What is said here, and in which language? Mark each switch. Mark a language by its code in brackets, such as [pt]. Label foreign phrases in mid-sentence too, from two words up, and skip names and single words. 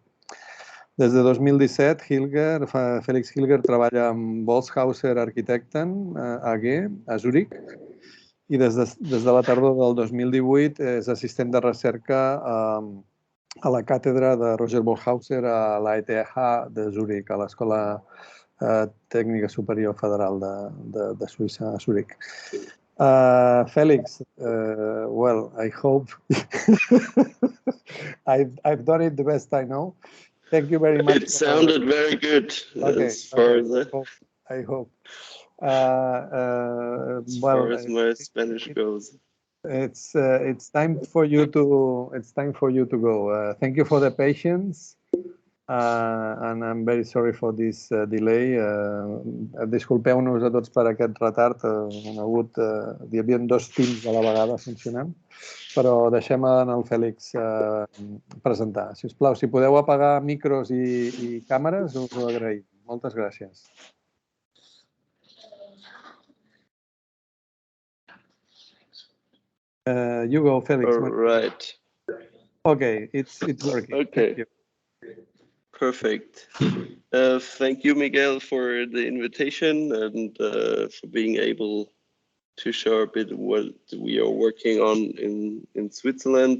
[ca] Des de 2017, Fèlix Hilger treballa amb Bolshauser Architekten AG a Zúrich i des de la tardor del 2018 és assistent de recerca a la càtedra de Roger Bolshauser a l'ETH de Zúrich, a l'Escola Tècnica Superior Federal de Suïssa, a Zúrich. [en] Felix, well, I hope I've done it the best I know. Thank you very much. It sounded very good. Okay, as far as I hope. As far as my Spanish goes. It's time for you to go. Thank you for the patience. And I'm very sorry for this delay. [ca] Disculpeu-nos a tots per aquest retard. Hi havia dos teams a la vegada funcionant, però deixem en el Fèlix presentar. Si us plau, si podeu apagar micros i càmeres, us ho agraïm. Moltes gràcies. [en] You go, Fèlix. All right. Okay, it's working. Okay. Thank you. Perfect. Thank you, Miguel, for the invitation and for being able to show a bit what we are working on in Switzerland.